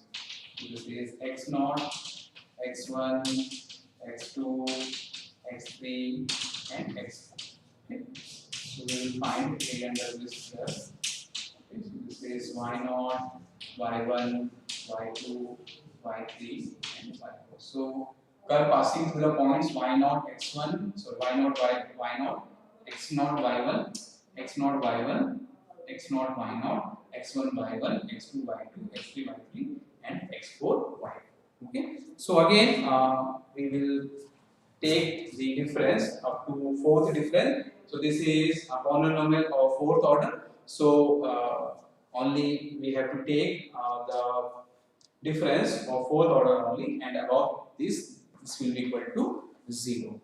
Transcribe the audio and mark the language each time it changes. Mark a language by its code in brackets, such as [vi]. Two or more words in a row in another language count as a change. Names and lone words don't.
[en] So this is x0, x1, x2, x3 and x4. Okay, so we will find a under this curve. Okay, so this is y0, y1, y2, y3 and y4. So curve passing through the points y0, x1, so y0, y0, x0, y1, x0, y1, x0, y0, x1, y1, x2, y2, x3, y3 and x4, y. Okay, so again we will take the difference up to fourth difference. So this is a polynomial of fourth order. So only we have to take the difference of fourth order only, and above this will be equal to 0.